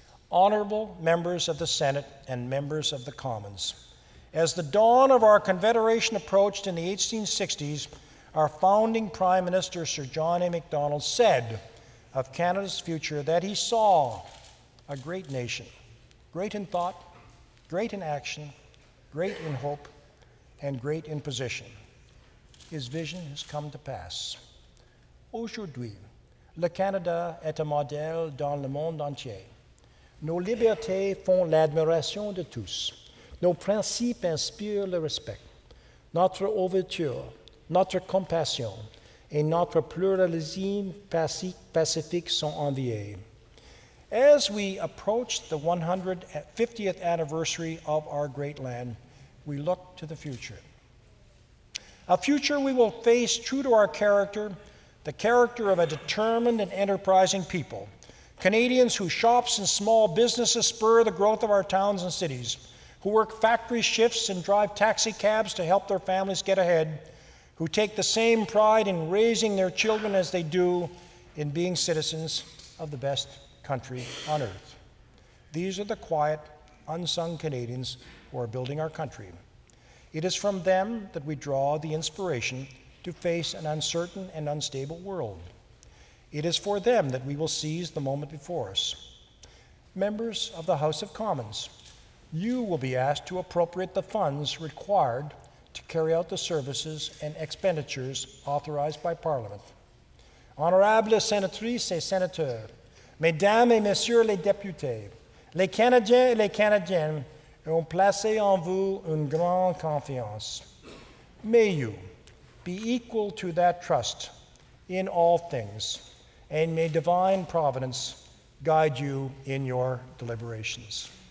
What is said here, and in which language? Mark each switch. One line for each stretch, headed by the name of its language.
English: Honorable members of the Senate and members of the Commons, as the dawn of our Confederation approached in the 1860s, our founding Prime Minister, Sir John A. Macdonald, said of Canada's future that he saw a great nation, great in thought, great in action, great in hope, and great in position. His vision has come to pass.
French: Aujourd'hui, le Canada est un modèle dans le monde entier. Nos libertés font l'admiration de tous. Nos principes inspirent le respect. Notre ouverture, notre compassion et notre pluralisme pacifique sont enviés.
English: As we approach the 150th anniversary of our great land, we look to the future. A future we will face true to our character, the character of a determined and enterprising people. Canadians whose shops and small businesses spur the growth of our towns and cities, who work factory shifts and drive taxi cabs to help their families get ahead, who take the same pride in raising their children as they do in being citizens of the best country on earth. These are the quiet, unsung Canadians who are building our country. It is from them that we draw the inspiration to face an uncertain and unstable world. It is for them that we will seize the moment before us. Members of the House of Commons, you will be asked to appropriate the funds required to carry out the services and expenditures authorized by Parliament.
French: Honorables sénatrices et sénateurs, Mesdames et Messieurs les députés, les Canadiens et les Canadiennes, et ont placé en vous une grande confiance.
English: May you be equal to that trust in all things, and may divine providence guide you in your deliberations.